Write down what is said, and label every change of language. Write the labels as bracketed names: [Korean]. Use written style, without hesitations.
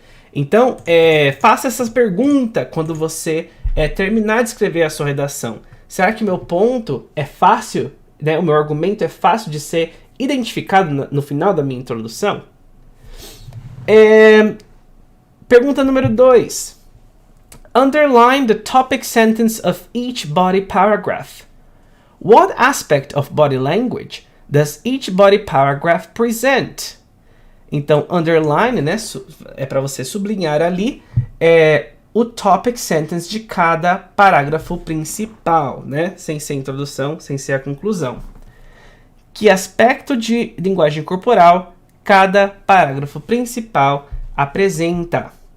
[Portuguese] Então, faça essas perguntas quando você terminar de escrever a sua redação. Será que meu ponto é fácil, né? O meu argumento é fácil de ser identificado no final da minha introdução? Pergunta número 2. [English] Underline the topic sentence of each body paragraph. What aspect of body language does each body paragraph present? [Portuguese] Então, underline, né, é para você sublinhar ali o topic sentence de cada parágrafo principal, né, sem ser a introdução, sem ser a conclusão. Que aspecto de linguagem corporal cada parágrafo principal apresenta?